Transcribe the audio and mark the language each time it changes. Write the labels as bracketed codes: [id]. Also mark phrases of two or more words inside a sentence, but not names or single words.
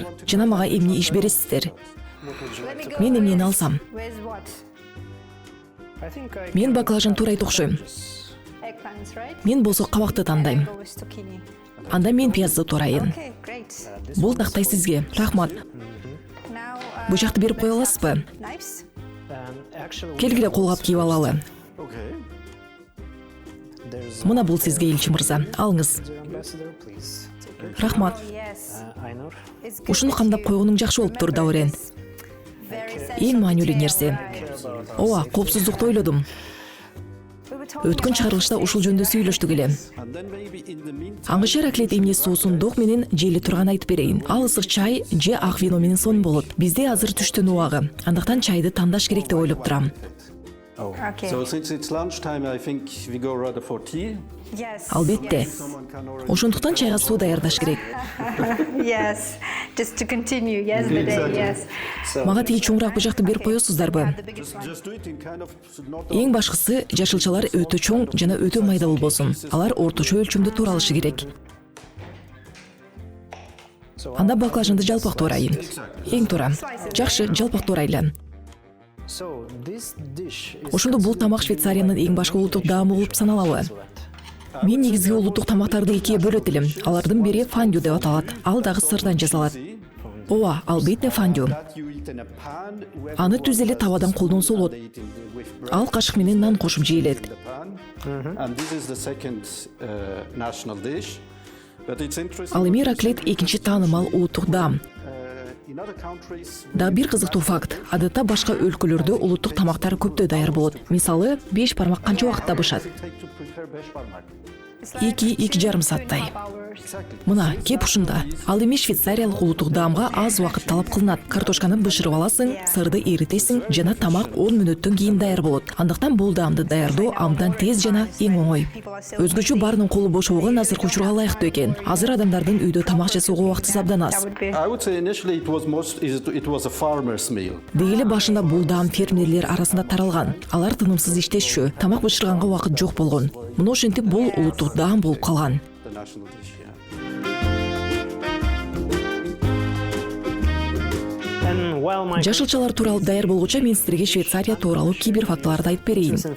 [ky] Жана мага эмне иш бересиздер? Мен эмнени алсам? [en] With what? [ky] Мен баклажан туурайт окшойм. [en] Eggplants, right? [ky] Мен болсо кабакты тандайм. [en] Go with zucchini. [ky] Анда мен пиязды туурайын. [en] Okay, great. [ky] Бул тактай сизге. Рахмат. Now, Бычакты берип кое аласызбы? knives? Келгиле колгап кийип алалы. Okay. Мына бул сизге, элчи мырза. Алыңыз. Рахмат. [en] Yes. It's good [ky] Ушуну that кандап you койгонуң жакшы болуптур, Даурен. very Эң sensitive маанилүү detail. нерсе. Ооба, коопсуздукту ойлодум. [en] We were talking [ky] Өткөн about чыгарылышта this ушул жөнүндө сөйлөштүк эле. [en] And then maybe in the meantime, [ky] Аңгыча раклет эмне соусундук менен жели турган айтып берейин. Ал ысык чай же ак вино менен сонун болот. Бизде азыр түштүн убагы. Андыктан чайды тандаш керек деп ойлоп турам. [en] Okay. so since it's lunchtime, I think we go rather for tea. Yes. [ky] Албетте. [en] Someone can already. [ky] Ошондуктан чайга суу даярдаш керек. [en] Yes. Just to continue. Yes, the day. Yes. [ky] Мага тиги чоңураак бычакты берип коесуздарбы? [en] The biggest one. Just do it in kind of not [ky] Эң башкысы жашылчалар өтө чоң жана өтө майда болбосун. Алар орточо өлчөмдө тууралышы керек. Анда баклажанды жалпак туурайын. Эң туура. Жакшы, жалпак туурайлы. Ошондо бул тамак Швейцариянын эң башкы улуттук даамы болуп саналабы? Мен негизги улуттук тамактарды экиге бөлөт элем. Алардын бири фондю деп аталат. Ал дагы сырдан жасалат. Ооба, албетте фондю. [en] that you eat in a pan. where [ky] Аны you түз эле табадан колдонсо болот. [en] eat in the- with bread [ky] Ал кашык менен нан кошуп жейилет. [en] in the pan. And this is the second national dish. But it's interesting. [ky] Ал эми раклет экинчи таанымал улуттук даам. [en] In other countries, [ky] Да бир кызыктуу факт. Адатта башка өлкөлөрдө улуттук тамактар көптөй даяр болот. Мисалы, 5 бармак канча убакытта бышат? [en] take to prepare beshbarmak. [ky] 2-2 жарым сааттай. Мына, кеп ушунда. Ал эми швейцариялык улуттук даамга аз убакыт талап кылынат. Картошканы бышырып аласың, сырды эритесиң, жана тамак 10 мүнөттөн кийин даяр болот. Андыктан бул даамды даярдоо абдан тез жана эң оңой. Өзгөчө баарынын колу бош болгон азыркы учурга ылайыктуу экен. Азыр адамдардын үйдө тамак жасоого убактысы абдан аз. [en] That would be. I would say initially it was a farmer's meal. [ky] Дегеле башында бул даам фермерлер арасында таралган. Алар тынымсыз иштешчү, тамак бышырганга убакыт жок болгон. Мына ошентип бул улуттук даам болуп калган. [en] The national dish, yeah. [ky] Жашылчалар тууралуу даяр болгуча мен силерге Швейцария тууралуу кибер фактыларды айтып берейин.